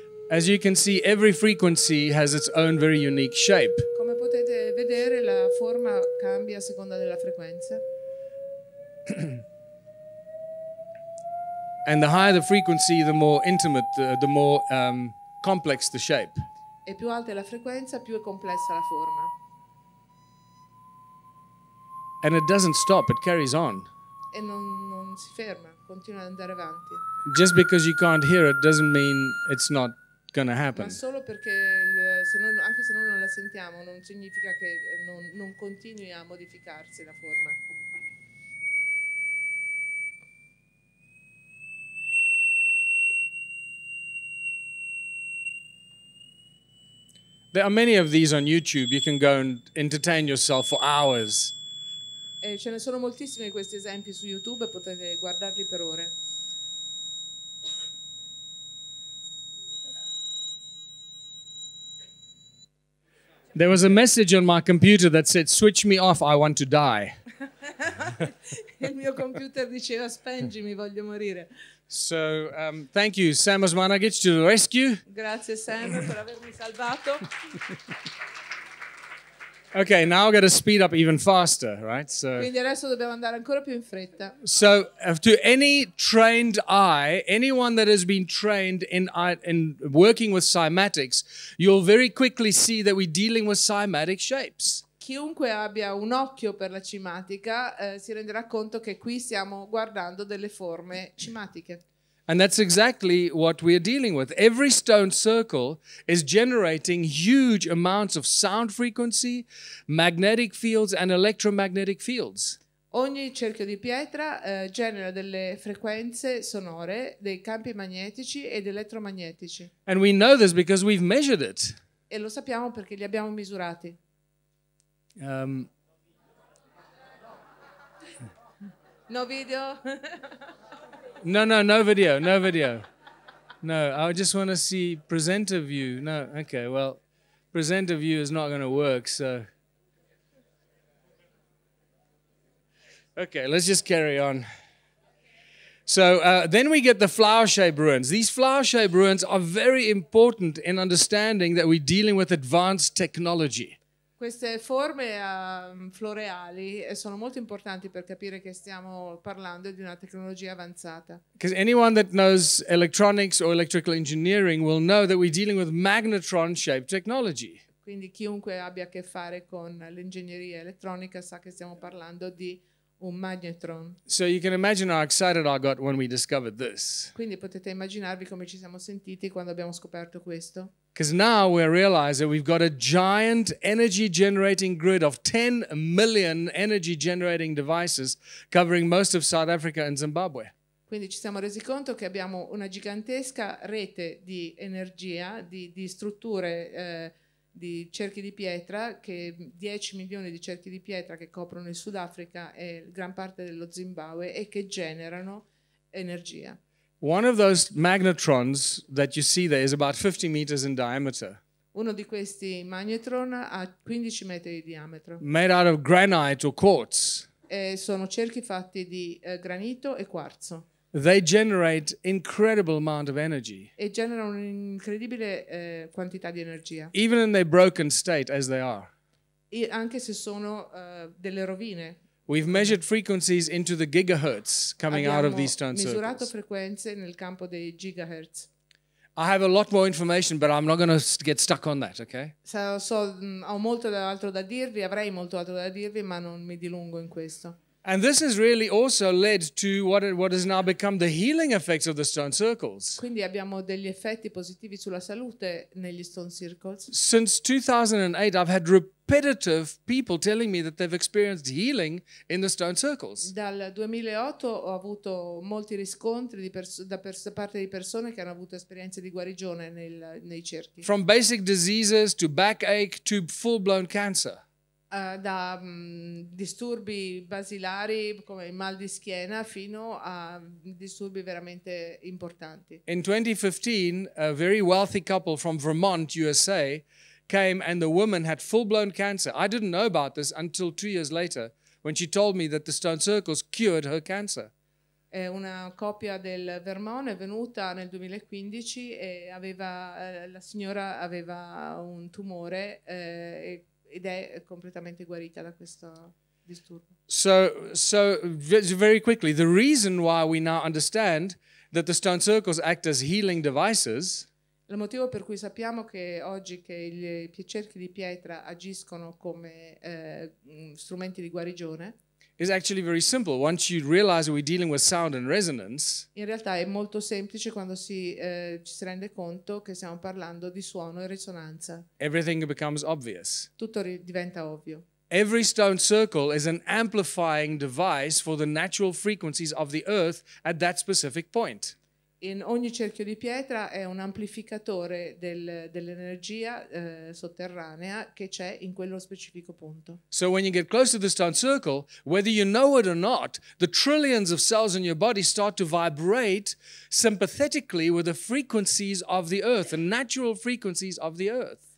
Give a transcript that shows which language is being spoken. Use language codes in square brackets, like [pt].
[en] as you can see, every frequency has its own very unique shape. [it] Come potete vedere, la forma cambia a seconda della frequenza. [en] And the higher the frequency, the more intimate, the more complex the shape. [it] E più alta è la frequenza, più è complessa la forma. [en] And it doesn't stop, it carries on. [it] E non si ferma, continua ad andare avanti. [en] Just because you can't hear it doesn't mean it's not going to happen. [it] Ma solo perché anche se noi non la sentiamo non significa che non continui a modificarsi la forma. [en] There are many of these on YouTube. You can go and entertain yourself for hours. [it] E ce ne sono moltissimi di questi esempi su YouTube e potete guardarli per ore. [en] There was a message on my computer that said, "Switch me off, I want to die." [it] Il mio computer diceva spengimi, voglio morire. [en] So thank you, Sam Osmanagich, to the rescue. [it] Grazie Sam per avermi salvato. [en] Okay, now we've got to speed up even faster, right? So, [it] Quindi adesso dobbiamo andare ancora più in fretta. [en] so to any trained eye, anyone that has been trained in working with cymatics, you'll very quickly see that we're dealing with cymatic shapes. [it] Chiunque abbia un occhio per la cimatica si renderà conto che qui stiamo guardando delle forme cimatiche. [en] And that's exactly what we're dealing with. Every stone circle is generating huge amounts of sound frequency, magnetic fields, and electromagnetic fields. [it] Ogni cerchio di pietra genera delle frequenze sonore, dei campi magnetici ed elettromagnetici. [en] And we know this because we've measured it. [it] E lo sappiamo perché li abbiamo misurati. [en] No video? No video, no video. No, I just want to see presenter view. No, okay, well, presenter view is not going to work, so. Okay, let's just carry on. So then we get the flower-shaped ruins. These flower-shaped ruins are very important in understanding that we're dealing with advanced technology. [it] Queste forme floreali sono molto importanti per capire che stiamo parlando di una tecnologia avanzata. [en] Because anyone that knows electronics or electrical engineering will know that we're dealing with magnetron-shaped technology. [it] Quindi chiunque abbia a che fare con l'ingegneria elettronica sa che stiamo parlando di un magnetron. [en] So you can imagine how excited I got when we discovered this. [it] Quindi potete immaginarvi come ci siamo sentiti quando abbiamo scoperto questo. [en] Because now we realize that we've got a giant energy generating grid of 10 million energy generating devices covering most of South Africa and Zimbabwe. [it] Quindi ci siamo resi conto che abbiamo una gigantesca rete di energia, di strutture, di cerchi di pietra, 10 milioni di cerchi di pietra che coprono il Sudafrica e gran parte dello Zimbabwe e che generano energia. [en] One of those magnetrons that you see there is about 50 meters in diameter. [it] Uno di questi magnetron ha 15 metri di diametro. [en] Made out of granite or quartz. [it] E sono cerchi fatti di granito e quarzo. [en] They generate incredible amount of energy. [it] E generano un'incredibile quantità di energia. [en] Even in their broken state as they are. [it] Anche se sono delle rovine. [en] We've measured frequencies into the gigahertz coming out of these stone [it] misurato [en] circles. [it] frequenze nel campo dei gigahertz. [en] I have a lot more information, but I'm not going to get stuck on that, okay? [it] Ho molto altro da dirvi, avrei molto altro da dirvi, ma non mi dilungo in questo. [en] And this has really also led to what has now become the healing effects of the stone circles. [it] Quindi abbiamo degli effetti positivi sulla salute negli stone circles. [en] Since 2008, I've had repetitive people telling me that they've experienced healing in the stone circles. [it] Dal 2008 ho avuto molti riscontri da parte di persone che hanno avuto esperienze di guarigione nei cerchi. [en] From basic diseases to backache to full-blown cancer. [it] Da disturbi basilari come il mal di schiena fino a disturbi veramente importanti. [en] In 2015, a very wealthy couple from Vermont, USA, came and the woman had full-blown cancer. I didn't know about this until 2 years later when she told me that the stone circles cured her cancer. [it] Una coppia del Vermont è venuta nel 2015 e la signora aveva un tumore ed è completamente guarita da questo disturbo. [en] So very quickly, the reason why we now understand that the stone circles act as healing devices [it] Il motivo per cui sappiamo che oggi che i cerchi di pietra agiscono come strumenti di guarigione [en] is actually very simple. Once you realize that we're dealing with sound and resonance, [it] in realtà è molto semplice quando ci si rende conto che stiamo parlando di suono e risonanza. [en] everything becomes obvious. [it] Tutto diventa ovvio. [en] Every stone circle is an amplifying device for the natural frequencies of the earth at that specific point. [it] In ogni cerchio di pietra è un amplificatore dell'energia sotterranea che c'è in quello specifico punto. [en] So when you get close to the stone circle, whether you know it or not, the trillions of cells in your body start to vibrate sympathetically with the frequencies of the earth, the natural frequencies of the earth.